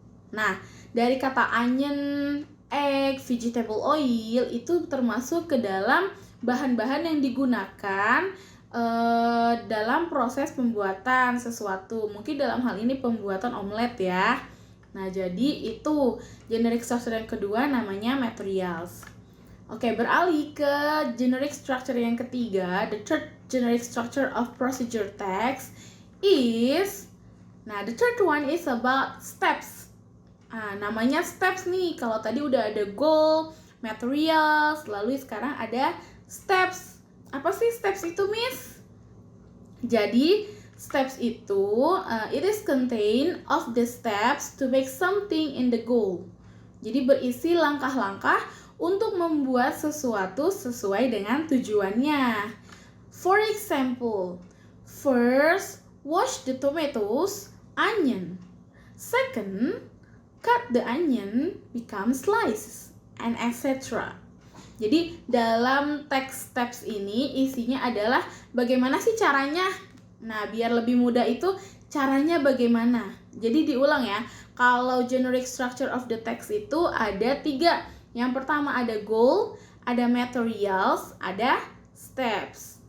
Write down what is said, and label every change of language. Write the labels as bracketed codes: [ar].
[id] Nah, dari kata onion, egg, vegetable oil itu termasuk ke dalam bahan-bahan yang digunakan dalam proses pembuatan sesuatu. Mungkin dalam hal ini pembuatan omelet ya. Nah, jadi itu generic structure yang kedua namanya materials. Oke, beralih ke generic structure yang ketiga. [en] The third generic structure of procedure text is, nah the third one is about steps. [id] Namanya steps nih. Kalau tadi udah ada goal, materials, lalu sekarang ada steps. Apa sih steps itu, Miss? Jadi steps itu [en] it is contain of the steps to make something in the goal. [id] Jadi berisi langkah-langkah untuk membuat sesuatu sesuai dengan tujuannya. [en] For example, first, wash the tomatoes, onion. Second, cut the onion, become slices, and etc. [id] Jadi dalam teks steps ini isinya adalah bagaimana sih caranya. Nah, biar lebih mudah itu caranya bagaimana. Jadi diulang ya. Kalau generic structure of the text itu ada 3. Yang pertama ada goal, ada materials, ada steps.